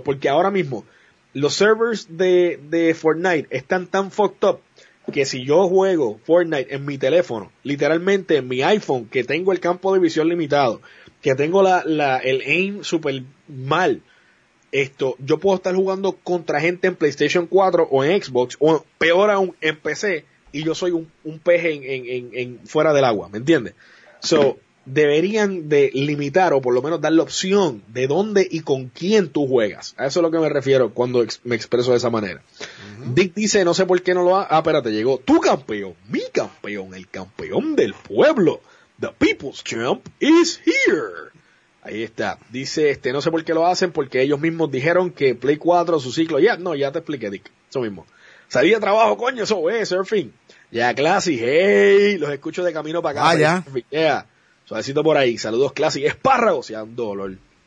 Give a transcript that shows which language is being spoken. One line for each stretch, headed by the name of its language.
Spanish: Porque ahora mismo los servers de Fortnite están tan fucked up que si yo juego Fortnite en mi teléfono, literalmente en mi iPhone, que tengo el campo de visión limitado, que tengo el aim super mal, esto, yo puedo estar jugando contra gente en PlayStation 4 o en Xbox, o peor aún, en PC, y yo soy un peje en fuera del agua, ¿me entiendes? So, deberían de limitar, o por lo menos dar la opción de dónde y con quién tú juegas. A eso es lo que me refiero cuando me expreso de esa manera. Dick dice, no sé por qué no lo ha... Ah, espérate, llegó tu campeón, mi campeón, el campeón del pueblo.
English: The People's Champ is here.
Spanish: Ahí está. Dice, no sé por qué lo hacen, porque ellos mismos dijeron que Play 4, su ciclo... Ya, no, ya te expliqué, Dick. Eso mismo. Salí de trabajo, coño, eso, surfing. Ya, Classy, hey, los escucho de camino para acá. Ah, ya. Yeah. Suavecito por ahí. Saludos, Classy. Espárrago, sea un dolor.